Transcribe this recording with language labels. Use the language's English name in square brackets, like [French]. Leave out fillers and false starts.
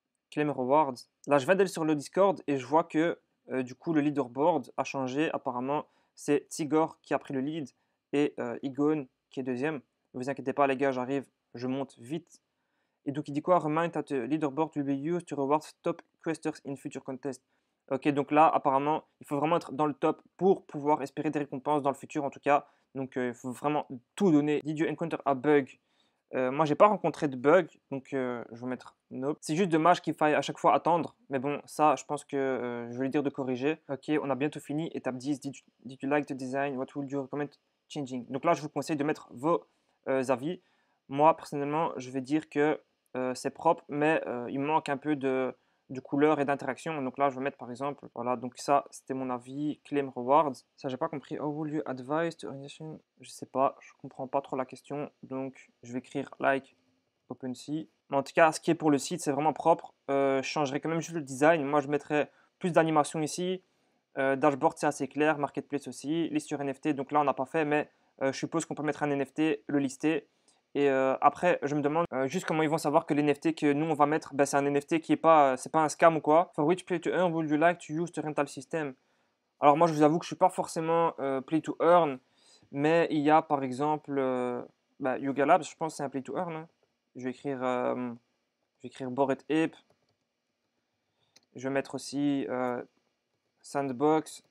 [French] Claim rewards. Là, je vais aller sur le Discord et je vois que du coup, le leaderboard a changé. Apparemment, c'est Tigor qui a pris le lead et Igon qui est deuxième. Ne vous inquiétez pas, les gars, j'arrive, je monte vite. Et donc, il dit quoi? [English] Remind that the leaderboard will be used to reward top questers in future contests. [French] Ok, donc là, apparemment, il faut vraiment être dans le top pour pouvoir espérer des récompenses dans le futur, en tout cas. Donc, il faut vraiment tout donner. [English] Did you encounter a bug? [French] Moi, j'ai pas rencontré de bug, donc je vais mettre nope. C'est juste dommage qu'il faille à chaque fois attendre, mais bon, ça, je pense que je vais lui dire de corriger. Ok, on a bientôt fini. [English] Étape 10, did you like the design? What would you recommend changing? [French] Donc là, je vous conseille de mettre vos avis. Moi, personnellement, je vais dire que c'est propre, mais il manque un peu de couleur et d'interaction. Donc là, je vais mettre par exemple, voilà, donc ça, c'était mon avis, claim rewards. Ça, j'ai pas compris. [English] How will you advise to organization? [French] Je sais pas, je comprends pas trop la question. Donc, je vais écrire like OpenSea. Mais en tout cas, ce qui est pour le site, c'est vraiment propre. Je changerai quand même juste le design. Moi, je mettrais plus d'animation ici. Dashboard, c'est assez clair. Marketplace aussi. Liste sur NFT. Donc là, on n'a pas fait, mais je suppose qu'on peut mettre un NFT, le lister. Et après, je me demande juste comment ils vont savoir que l'NFT que nous on va mettre, ben, c'est un NFT qui est pas, c'est pas un scam ou quoi. [English] For which play to earn would you like to use the rental system? [French] Alors moi, je vous avoue que je suis pas forcément play to earn, mais il y a par exemple Yuga Labs, je pense que c'est un play to earn, hein. Je vais écrire Bored Ape. Je vais mettre aussi Sandbox.